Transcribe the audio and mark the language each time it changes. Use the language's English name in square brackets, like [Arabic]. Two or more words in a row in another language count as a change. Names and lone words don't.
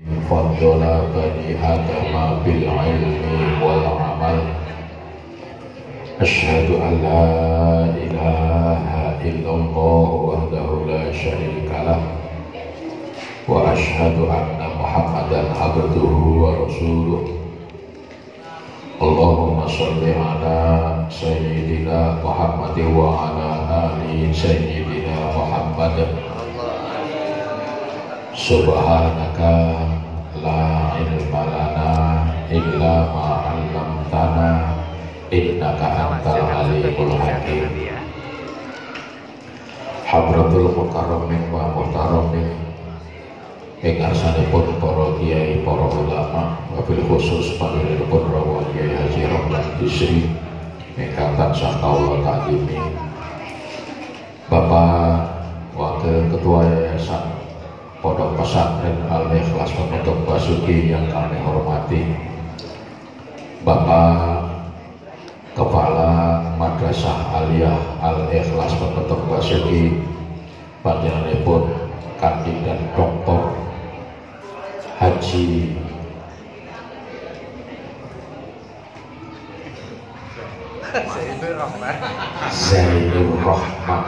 [Arabic] فضل بني آدم بالعلم والعمل أشهد أن لا إله إلا الله وحده لا شريك له وأشهد أن محمدا عبده ورسوله اللهم صل على سيدنا محمد وعلى آل سيدنا محمد سبحانك لا علم لنا إلا ما علمتنا إنك أنت العليم الحكيم حضرات المكرمين والمحترمين [Javanese] ingkang sanipun para kiai, para ulama, [Arabic] وبالخصوص [Javanese] panjenenganipun Rawuh Kiai Haji Romlan Bisri ingkang tansah kawula taklimi, [Indonesian] Bapak Wakil Ketua Yayasan Pondok Pesantren Al-Ikhlas Penutup Basuki yang kami hormati, [Javanese] Bapak Kepala Madrasah Aliyah Al-Ikhlas Penutup Basuki panjenenganipun Kandidat Doktor Haji Zainur Rahman.